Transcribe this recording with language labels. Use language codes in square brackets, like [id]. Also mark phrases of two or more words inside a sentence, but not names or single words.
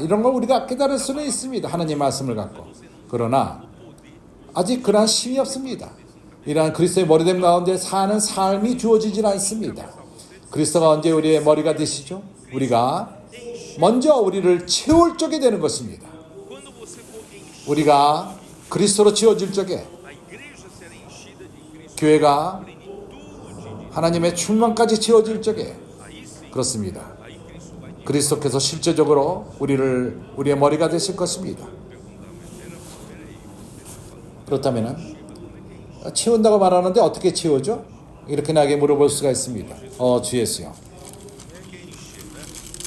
[ko] 이런 걸 우리가 깨달을 수는 있습니다. 하나님 말씀을 갖고. 그러나 아직 그러한 힘이 없습니다. 이러한 그리스도의 머리됨 가운데 사는 삶이 주어지질 않습니다. 그리스도가 언제 우리의 머리가 되시죠? 우리가 먼저 우리를 채울 적이 되는 것입니다. [pt] quando você for encher, [ko] 우리가 그리스도로 채워질 적에 [pt] a igreja será enchida de Cristo, [ko] 교회가 [pt] plenitude de [ko] 하나님의 충만까지 채워질 적에 [pt] aí sim, [ko] 그렇습니다. [pt] aí Cristo vai [ko] 그리스도께서 실제적으로 우리의 머리가 되실 것입니다. 그렇다면 채운다고 말하는데 어떻게 채우죠? 이렇게 나에게 물어볼 수가 있습니다. 주 예수요.